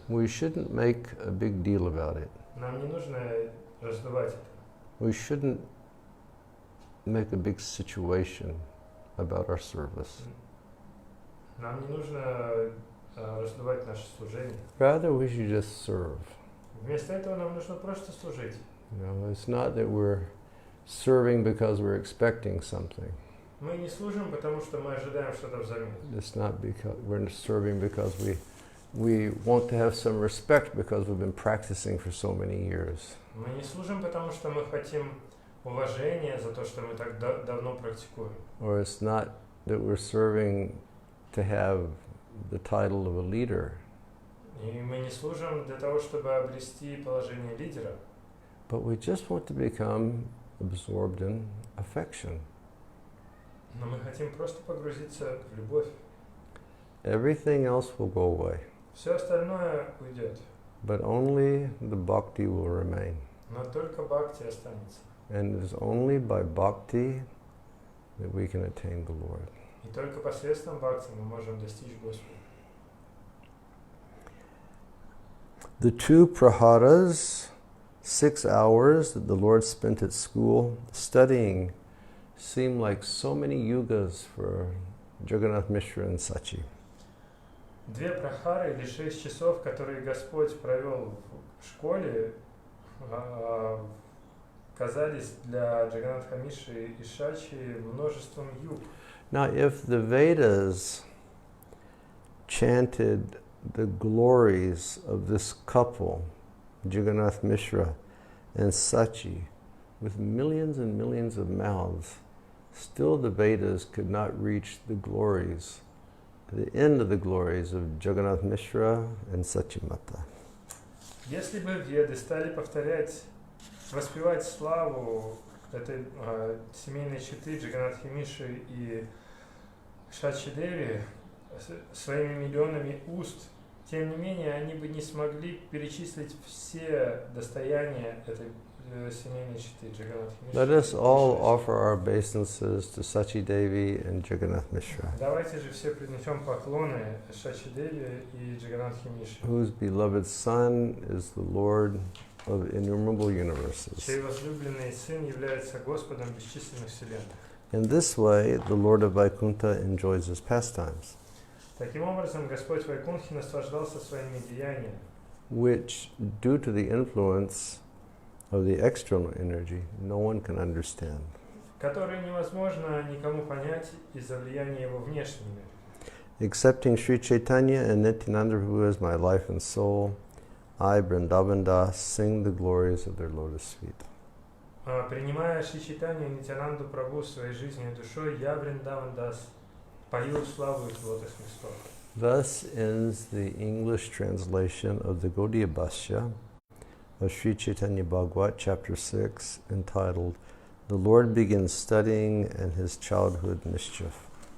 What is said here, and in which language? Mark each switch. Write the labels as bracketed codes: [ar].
[en] We shouldn't make a big deal about it. [ru] Нам не нужно раздувать это. [en] We shouldn't make a big situation about our service. [ru] Нам не нужно раздувать наше служение. [en] Rather, we should just serve. [ru] Вместо этого нам нужно просто служить. [en] You know, it's not that we're serving because we're expecting something. [ru] Мы не служим, потому что мы ожидаем что-то взамен. [en] It's not because we're serving because we want to have some respect because we've been practicing for so many years. [ru] Мы не служим, потому что мы хотим уважения за то, что мы так давно практикуем. [en] Or it's not that we're serving to have the title of a leader. [ru] И мы не служим для того, чтобы обрести положение лидера. [en] But we just want to become absorbed in affection. [ru] Но мы хотим просто погрузиться в любовь. [en] Everything else will go away. [ru] Все остальное уйдет. [en] But only the bhakti will remain. [ru] Но только бхакти останется. [en] And it is only by bhakti that we can attain the Lord. [ru] И только посредством бхакти мы можем достичь Господа. [en] The two praharas, 6 hours that the Lord spent at school studying, seem like so many yugas for Jagannath Mishra and Sachi. [ru] Две прахары или 6 часов, которые Господь провел в школе, казались для Джаганатха Мишры и Шачи множеством юг. [en] Now, if the Vedas chanted the glories of this couple, Jagannath Mishra and Sachi, with millions and millions of mouths, still the Vedas could not reach the glories, the end of the glories of Jagannath Mishra and Sachi Mata. [ru] Если бы Веды стали воспевать славу этой семейной четы Джаганатхи Мишры и Шачи Деви своими миллионами уст, тем не менее, они бы не смогли перечислить все достояния этой семейной четы Джаганатхи Мишры. [en] Let us all offer our obeisances to Sachi Devi and Jagannath Mishra, [ru] Давайте же все принесем поклоны Шачи Деви и Джаганатхи Мишре, [en] whose beloved son is the Lord of innumerable universes. [ru] чей возлюбленный сын является Господом бесчисленных вселенных. [en] In this way, the Lord of Vaikuntha enjoys his pastimes, [ru] Таким образом, Господь Вайкунхи наслаждался своими деяниями, [en] which, due to the influence of the external energy no one can understand. [ru] Которые невозможно никому понять из-за влияния его внешнего мира. [en] Accepting Sri Chaitanya and Nityananda Prabhu as my life and soul, I, Vrindavan Das, sing the glories of their lotus feet. [ru] Принимая Шри Чайтанью и Нитянанду Прабху своей жизнью и душой, я, Вриндаван Дас, пою славу их лотосных стоп. [en] Thus ends the English translation of the Gaudiya Bhashya of Sri Chaitanya Bhagavat, chapter 6, entitled The Lord Begins Studying and His Childhood Mischief.